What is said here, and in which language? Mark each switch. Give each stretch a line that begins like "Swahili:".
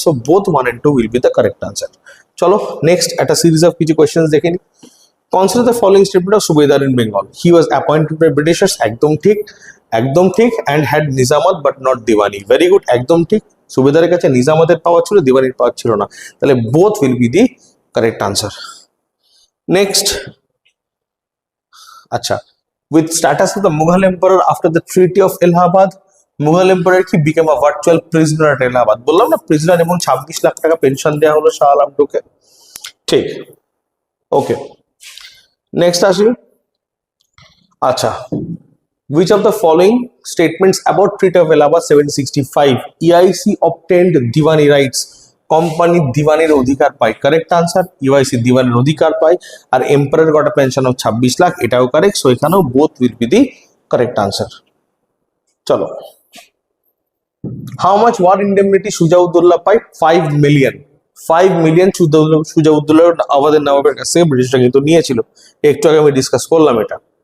English: So both 1 and 2 will be the correct answer.
Bangla: চলো next একটা series of কিছু questions দেখে নিই।
English: Consider the following statement of subedar in Bengal. He was appointed by Britishers,
Bangla: একদম ঠিক, একদম ঠিক।
English: and had nizamat but not diwani, very good,
Bangla: একদম ঠিক। সুবেদারের কাছে নিজামতের পাওয়ার ছিল, দিওয়ানির পাওয়ার ছিল না।
English: তাহলে both will be the correct answer. Next, আচ্ছা, with status of the Mughal emperor after the treaty of Allahabad,
Bangla: Mughal empire কি
English: became a virtual prisoner at Allahabad।
Bangla: বললাম না প্রিজনার, এবং 26 লাখ টাকা পেনশন দেওয়া হলো শাহ আলম টুকে। ঠিক, ওকে। নেক্সট আসি।
English: আচ্ছা, which of the following statements about treaty of Allahabad 765 EIC obtained diwani rights,
Bangla: company দিওয়ানির অধিকার পায়,
English: Correct answer.
Bangla: ইউআইসি দিওয়ানির অধিকার পায় আর
English: empire got a pension of 26 lakh,
Bangla: এটাও কারেক্ট। সো এখানেও both will be the correct answer. চলো,
English: how much war indemnity
Bangla: Shuja-ud-Daula পায়? 5 million. 5 million Shuja-ud-Daula আমাদের নবাবের কাছ থেকে ব্রিটিশরা কিন্তু নিয়েছিল, একটু আগে আমি ডিসকাস করলাম এটা।